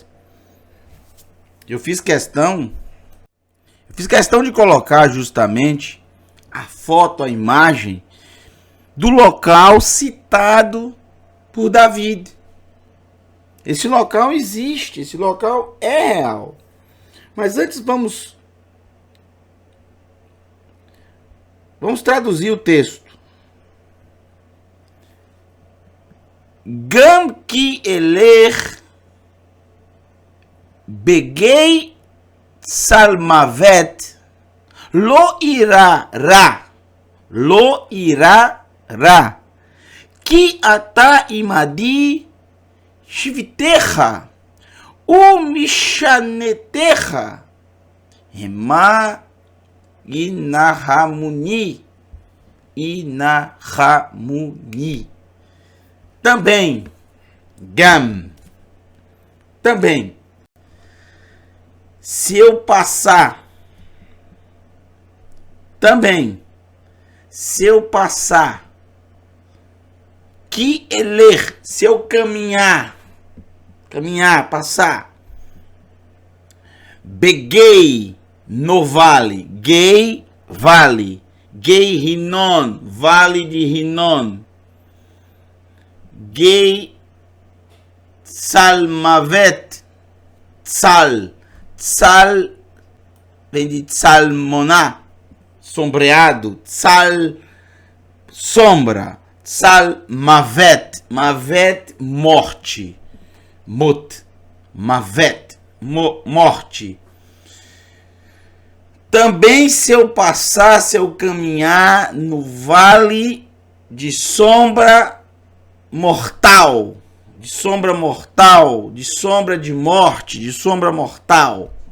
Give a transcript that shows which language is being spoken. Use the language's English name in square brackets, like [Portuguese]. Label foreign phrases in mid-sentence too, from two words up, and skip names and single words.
[Portuguese] Eu fiz questão de colocar justamente a foto, a imagem do local citado por Davi. Esse local existe, esse local é real. Mas antes vamos traduzir o texto. [Hebrew] גם כי אלך בגיא צלמות לא אירא רע כי אתה עמדי שבטך ומשענתך המה ינחמוני. [Portuguese] Também, gam, também, se eu passar, que eler, se eu caminhar, passar, beguei no vale, gay, vale, gay Rinon, vale de Rinon, [Hebrew] גיא צלמות, [Portuguese] tsal vem de salmoná, sombreado, tsal, sombra, [Hebrew] צל מות, [Portuguese] morte, [Hebrew] מות, מוות, [Portuguese] morte. Também se eu caminhar no vale de sombra mortal, de sombra de morte, de sombra mortal.